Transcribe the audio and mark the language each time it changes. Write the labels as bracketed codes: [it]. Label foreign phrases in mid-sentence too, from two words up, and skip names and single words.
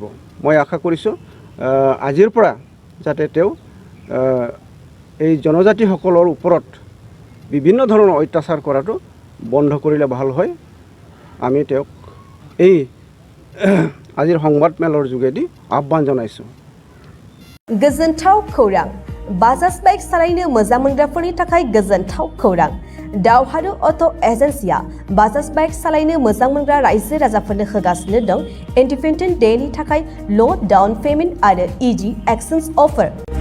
[as] মই আশা কৰিছোঁ আজিৰ পৰা যাতে তেওঁ এই জনজাতিসকলৰ ওপৰত বিভিন্ন ধৰণৰ অত্যাচাৰ কৰাটো বন্ধ কৰিলে ভাল হয়। আমি তেওঁক এই আজিৰ সংবাদমেলৰ যোগেদি আহ্বান জনাইছোঁ। [brx] गोजोनथाव खौरां बाजाज बाइक सालायनो मोजां मोनग्राफोरनि थाखाय गोजोनथाव खौरां दावहारु अट' एजेन्सिया बाजाज बाइक सालायनो मोजां मोनग्रा रायजो राजाफोरनो होगासिनो दं [en] independent dayनि [brx] थाखाय [en] low down payment [brx] आरो [en] easy exchange offer.